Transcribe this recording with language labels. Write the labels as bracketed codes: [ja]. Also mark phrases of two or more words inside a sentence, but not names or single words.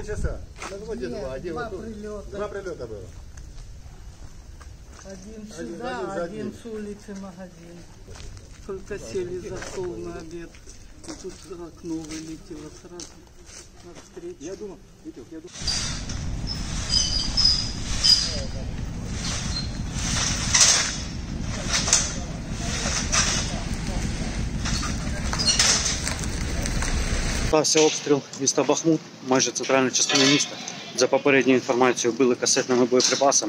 [ru] Полчаса. Да вроде два. Два прилета было. Один сюда, один с улицы магазин. Только сели за стол на обед. И тут в окно вылетело сразу навстречу. Я думал, Витек, я думал. [uk] Стався обстріл міста Бахмут, майже центральну частину міста. За попередньою інформацією, били касетними боєприпасами.